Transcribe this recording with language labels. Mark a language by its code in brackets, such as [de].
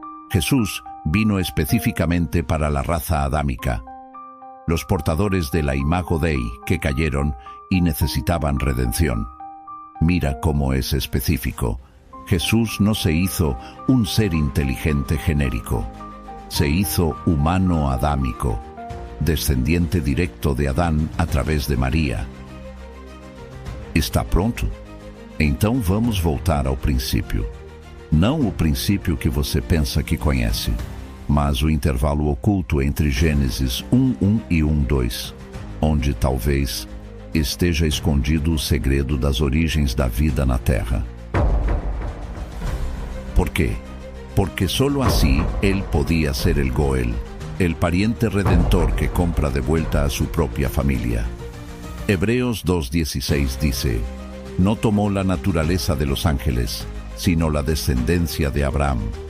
[es] Jesús vino específicamente para la raza adámica, los portadores de la imago Dei que cayeron y necesitaban redención. Mira cómo es específico. Jesús no se hizo un ser inteligente genérico, se hizo humano adámico, descendiente directo de Adán a través de Maria. [pt] Está pronto? Então vamos voltar ao princípio. Não o princípio que você pensa que conhece, mas o intervalo oculto entre Gênesis 1:1 e 1:2, onde talvez esteja escondido o segredo das origens da vida na Terra. [es] ¿Por qué? Porque solo así él podía ser el Goel, el pariente redentor que compra de vuelta a su propia familia. Hebreos 2:16 dice: no tomó la naturaleza de los ángeles, sino la descendencia de Abraham.